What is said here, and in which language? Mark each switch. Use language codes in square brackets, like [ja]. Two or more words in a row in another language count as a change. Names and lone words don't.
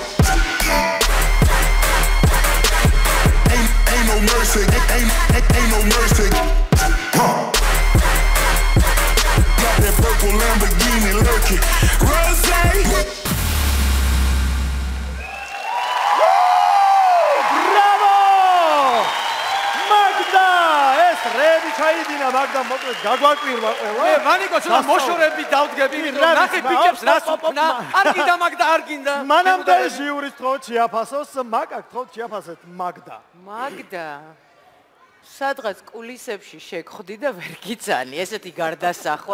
[en] Ain't no mercy, ain't no mercy. Got that purple Lamborghini lurking. Rose. Bravo! Magda! [ka] ეს რები ჩაიდინა მაგდა მოკლედ გაგვაკვირვა ყველა. მე ვანიკო ცოტა მოშორები დავდგები, ნახე ბიჭებს რას უკნა. არ გინდა მაგდა, არ გინდა. მანამდე ჟიურის თხოვთ შეაფასოს, მაგა გთხოვთ შეაფასეთ მაგდა. მაგდა სადღაც კულისებში შეგხვდი და ვერ გიცანი ესეთი გარდასახვა.